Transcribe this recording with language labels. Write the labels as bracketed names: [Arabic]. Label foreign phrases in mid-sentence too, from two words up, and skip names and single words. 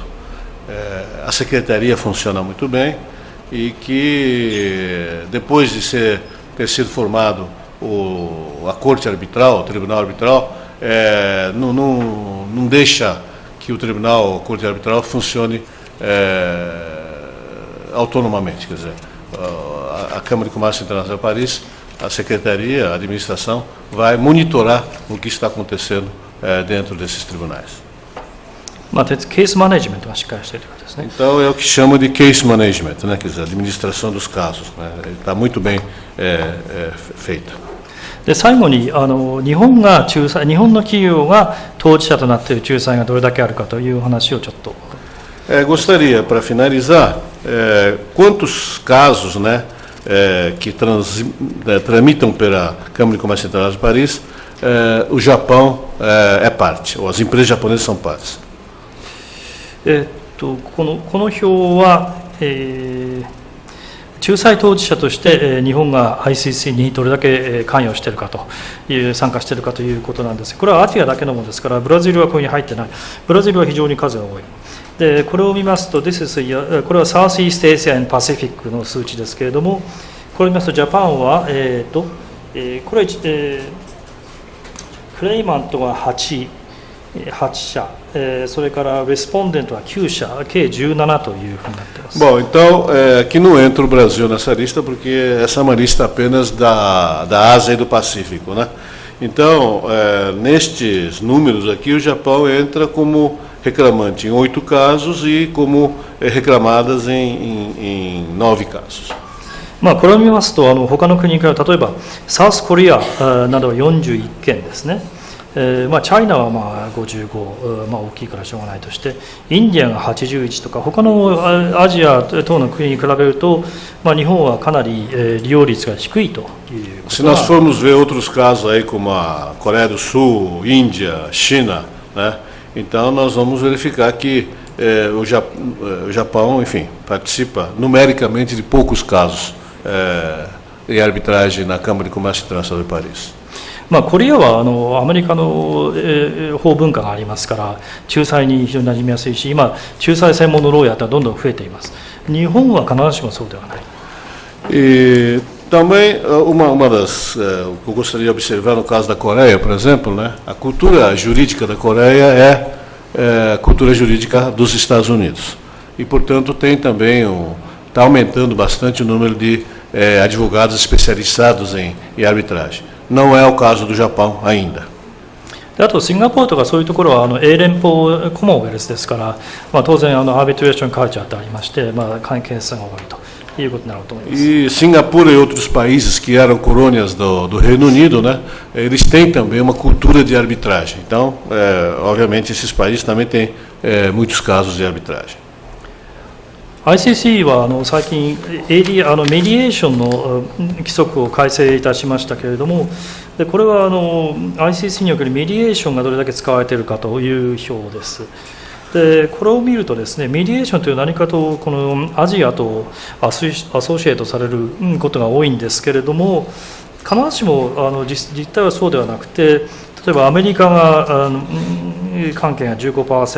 [Portuguese] A secretaria funciona muito bem e que depois de ter sido formado a corte arbitral, o tribunal arbitral, não deixa que o tribunal, a corte arbitral funcione autonomamente, quer dizer, a Câmara de Comércio Internacional de Paris, a secretaria, a administração vai monitorar o que está acontecendo dentro desses tribunais. [Japanese] ケースマネジメントがしっかりしているということですね。 [Portuguese] Então é o que chama de [English] case management, [Portuguese] né, quer dizer, administração dos casos, né, está muito bem feita. [Japanese] で最後に日本の企業が当事者となっている仲裁がどれだけあるかという話をちょっと。 [Portuguese] Gostaria, para finalizar, quantos casos, né, que tramitam pela Câmara de Comércio Internacional de Paris, o Japão é parte, ou as empresas japonesas são partes. [Japanese] この表は、仲裁当事者として、日本が ICC にどれだけ関与しているかという参加しているかということなんです。これはアジアだけのものですから、ブラジルはここに入ってない。ブラジルは非常に数が多い。でこれを見ますと、これは [English] Southeast Asia and Pacific [Japanese] の数値ですけれども、これを見ますと、ジャパンは、これは、クレイマントが8社、それからレスポンデントは9社、計17というふうになっています。 [Portuguese] Bom, então, aqui não entra o Brasil nessa lista, porque essa é uma lista apenas da Ásia e do Pacífico, né? Então, nestes números aqui, o Japão entra como reclamante em 8 casos e como reclamadas em 9 casos. [Japanese] これを見ますと、他の国から例えばサウスコリアなどは41件ですね。チャイナは55、大きいからしょうがないとして、インディアが81とか、他のアジア等の国に比べると、日本はかなり利用率が低いということ。 [Portuguese] Se nós formos ver outros casos aí como a Coreia do Sul, Índia, China, né? Então nós vamos verificar que o Japão, enfim, participa numericamente de poucos casos em arbitragem na Câmara de Comércio Internacional de Paris. [Japanese] コリアはアメリカの法文化がありますから、仲裁に非常に馴染みやすいし、今、仲裁専門のローヤーはどんどん増えています。日本は必ずしもそうではない。 [Portuguese] E também uma das que eu gostaria de observar no caso da Coreia, por exemplo, né? A cultura jurídica da Coreia é a cultura jurídica dos Estados Unidos. E, portanto, tem também está aumentando bastante o número de advogados especializados em arbitragem. Não é o caso do Japão ainda. [Japanese] あとシンガポールとかそういうところは英連邦コモンウェルスですから、当然アービトレーションカルチャーってありまして、関係性が多いということになると思います。 [Portuguese] E Singapura e outros países que eram colônias do Reino Unido, né? Eles têm também uma cultura de arbitragem. Então, obviamente, esses países também têm muitos casos de arbitragem. [Japanese] ICC は最近メディエーションの規則を改正いたしましたけれども、これはICC におけるメディエーションがどれだけ使われているかという表です。でこれを見るとですね、メディエーションという何かとこのアジアとアソシエイトされることが多いんですけれども、必ずしも実態はそうではなくて、例えばアメリカが関係が 15%。